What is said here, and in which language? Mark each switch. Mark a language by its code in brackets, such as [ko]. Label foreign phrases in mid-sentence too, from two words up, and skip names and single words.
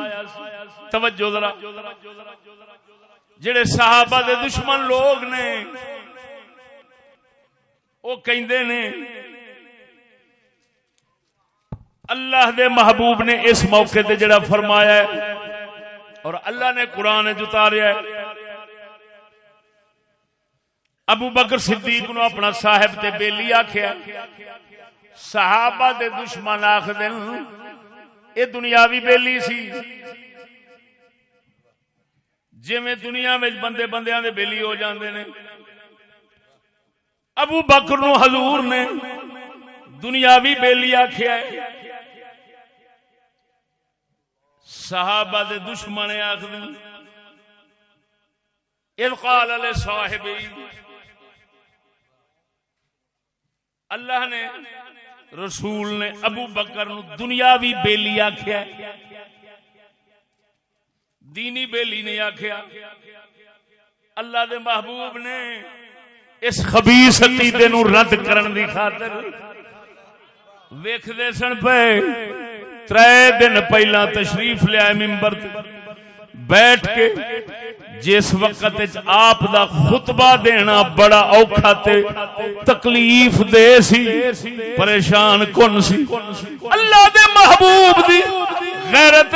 [pa] توجہ ذرا، جڑے صحابہ دے دشمن لوگ نے وہ کہندے نے اللہ دے محبوب نے اس موقع تے جڑا فرمایا ہے اور اللہ نے قرآن اتاریا ہے، ابو بکر صدیق نو اپنا صاحب تے بیلی آکھیا، صحابہ دے دشمن آکھدے اے دنیاوی بیلی سی، جویں دنیا وچ بندے بندیاں دے بیلی ہو جاندے نے، ابو بکر نو حضور نے دنیاوی بیلی آکھیا ہے، صحابہ دے دشمن آکھدے [ar] اذ قال لصاحبہ، [pa] اللہ نے رسول نے ابو بکر نو دنیاوی بیلی آکھیا، دینی بیلی نہیں آکھیا۔ اللہ دے محبوب نے اس خبیث عقیدے نو رد کرن دی خاطر ویکھدے سن پے 3 دن پہلا تشریف لیا منبر تے بیٹھ کے، جس وقت آپ دا خطبہ دینا بڑا اوکھا تے تکلیف دے سی، پریشان کن سی، اللہ دے محبوب دی غیرت